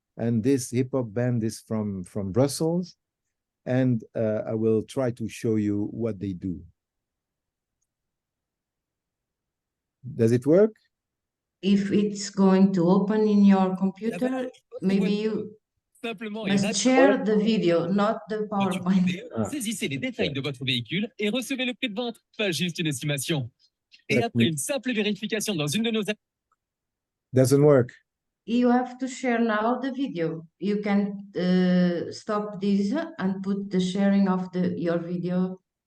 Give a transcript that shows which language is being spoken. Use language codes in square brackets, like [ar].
[en] And this hip-hop band is from Brussels. And I will try to show you what they do. Does it work? If it's going to open in your computer, maybe you must share the video, not the PowerPoint. [fr] Saisissez les détails de votre véhicule et recevez le prix de vente, pas juste une estimation. Et après une simple vérification dans une de nos... [en] Doesn't work. You have to share now the video. You can stop this and put the sharing of your video.